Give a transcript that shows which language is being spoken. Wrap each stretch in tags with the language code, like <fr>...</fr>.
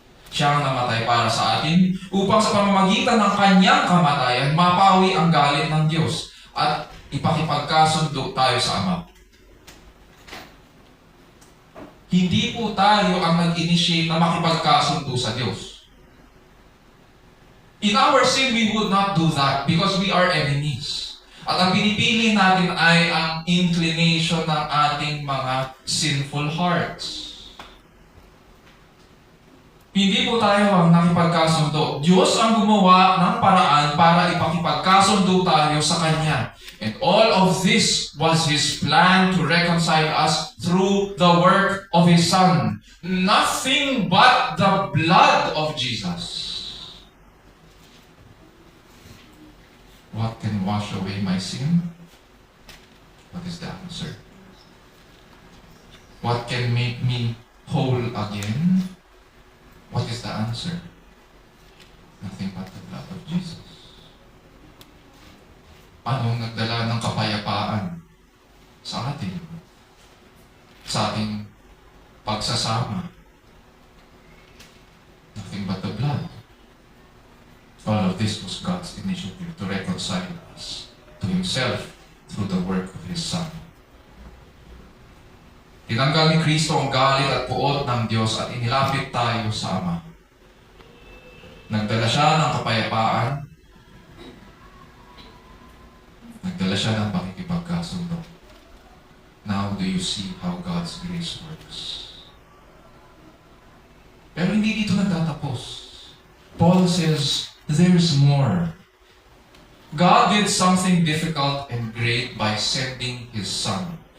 <tl>Siya ang namatay para sa atin upang sa pamamagitan ng kanyang kamatayan, mapawi ang galit ng Diyos at ipakipagkasundo tayo sa Ama. Hindi po tayo ang nag-initiate na makipagkasundo sa Diyos.</tl> <en>In our sin, we would not do that because we are enemies.</en> <tl>At ang pinipili natin ay ang inclination ng ating mga sinful hearts. Hindi po tayo ang nakipagkasundo. Diyos ang gumawa ng paraan para ipakipagkasundo tayo sa Kanya.</tl> <en>And all of this was His plan to reconcile us through the work of His Son. Nothing but the blood of Jesus. What can wash away my sin? What is the answer? What can make me whole again? What is the answer? Nothing but the blood of Jesus.</en> <tl>Anong nagdala ng kapayapaan sa atin? Sa ating pagsasama?</tl> <en>Nothing but the blood. All of this was God's initiative to reconcile us to Himself through the work of His Son.</en> <tl>Tinanggal ni Kristo ang galit at puot ng Diyos at inilapit tayo sa Ama. Nagdala siya ng kapayapaan. Nagdala siya ng pakikipagkasundo.</tl> <en>Now do you see how God's grace works?</en> <tl>Pero hindi dito nagtatapos.</tl> <en>Paul says, there's more. God did something difficult and great by sending His Son.</en>